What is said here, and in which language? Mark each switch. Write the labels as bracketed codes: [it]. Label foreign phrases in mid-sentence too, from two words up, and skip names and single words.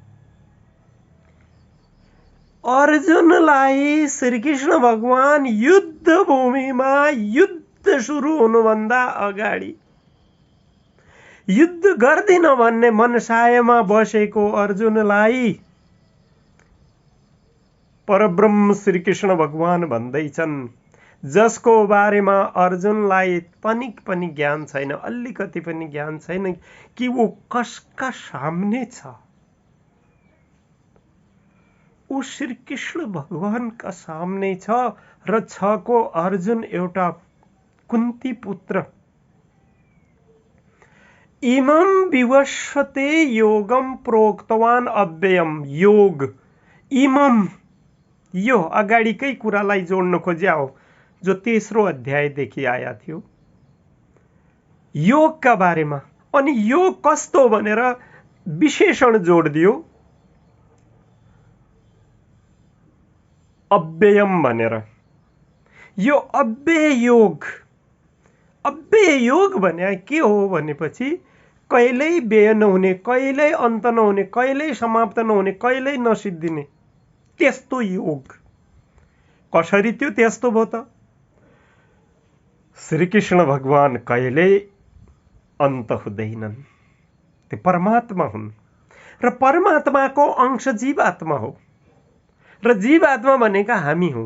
[ne] अर्जुनलाई श्रीकृष्ण भगवान युद्ध भूमिमा युद्ध सुरु हुनुभन्दा अगाडि युद्ध गर्दिन भन्ने मनसायमा बसेको अर्जुनलाई परब्रह्म श्रीकृष्ण भगवान भन्दैछन्, जसको बारेमा अर्जुनलाई तनिक पनि ज्ञान छैन, अलिकति पनि ज्ञान छैन कि वो कसका सामने छ। ऊ श्रीकृष्ण भगवानका सामने छ र छको अर्जुन एउटा कुन्ती पुत्र। [sa] इमं विवस्वते योगम प्रोक्तवान अव्ययम। योग, इमम, [ne] यो अगाडिकै कुरालाई जोड्न खोज्या हो, जो तेस्रो अध्यायदेखि आया थियो योगका बारेमा। अनि योग कस्तो भनेर विशेषण जोड दियो, अव्ययम भनेर। यो अव्यय योग, अव्यय योग भने के हो भनेपछि कहिल्यै व्यय नहुने, कहिल्यै अन्त नहुने, कहिल्यै समाप्त नहुने, कहिल्यै नसिद्धिने, त्यस्तो योग। कसरी त्यो त्यस्तो भयो त? श्रीकृष्ण भगवान कहिल्यै अन्त हुँदैनन्, त्यो परमात्मा हुन् र परमात्माको अंश जीवात्मा हो र जीवात्मा भनेका हामी हौं।